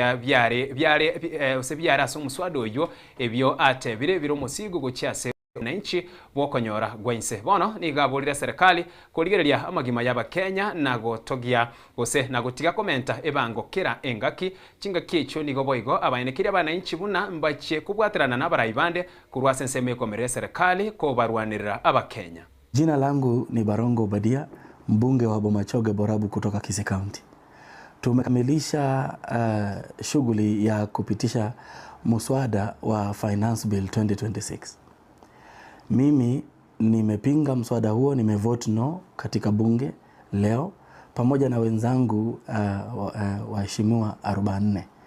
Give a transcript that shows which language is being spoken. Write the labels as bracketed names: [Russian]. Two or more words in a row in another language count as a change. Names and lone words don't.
[Gusii] byare osebyara so umuswada oyo ebyo bire biro musigo gocyase nanchi bokonyora gwense bono nigaburira serikali kurigereria amagima yaba Kenya nago togia gose nago tiga komenta ebango kera engaki cinga kicho nigo boigo abayenekiri abananchi buna mbache kubwatirana n'abarayibande kurwase nseme komerera serikali ko barwanirira aba Kenya. [Swahili] Jina langu ni Barongo Obadia, mbunge wa Bomachoge Borabu kutoka Kisii County. Tumekamilisha shughuli ya kupitisha muswada wa Finance Bill 2026. Mimi nimepinga muswada huo, nimevote no katika bunge leo pamoja na wenzangu waheshimiwa 44.